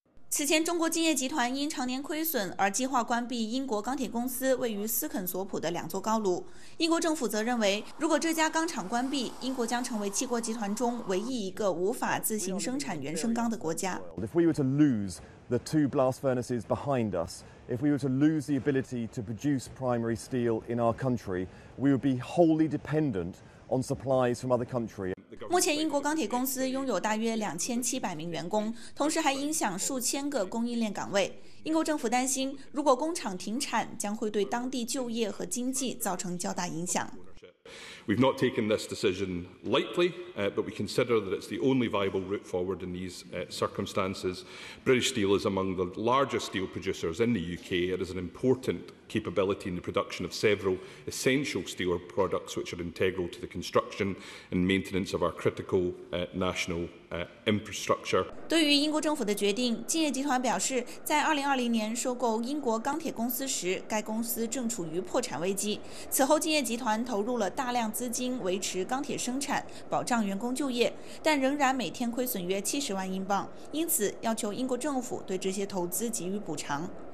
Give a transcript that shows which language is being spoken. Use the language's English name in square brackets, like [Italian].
[Chinese] 此前，中国敬业集团因常年亏损而计划关闭英国钢铁公司位于斯肯索普的两座高炉。英国政府则认为，如果这家钢厂关闭，英国将成为七国集团中唯一一个无法自行生产原生钢的国家。 [English] If we were to lose the two blast furnaces behind us, if we were to lose the ability to produce primary steel in our country, we would be wholly dependent on supplies from other countries. [Chinese] 目前英国钢铁公司拥有大约2700名员工，同时还影响数千个供应链岗位。英国政府担心，如果工厂停产，将会对当地就业和经济造成较大影响。 [English] We've not taken this decision lightly, but we consider that it's the only viable route forward in these circumstances. British Steel is among the largest steel producers in the UK. It is an important capability in the production of several essential steel products, which are integral to the construction and maintenance of our critical national infrastructure. [Chinese] 对于英国政府的决定，敬业集团表示，在2020年收购英国钢铁公司时，该公司正处于破产危机。此后，敬业集团投入了大量资金维持钢铁生产，保障员工就业，但仍然每天亏损约70万英镑，因此要求英国政府对这些投资给予补偿。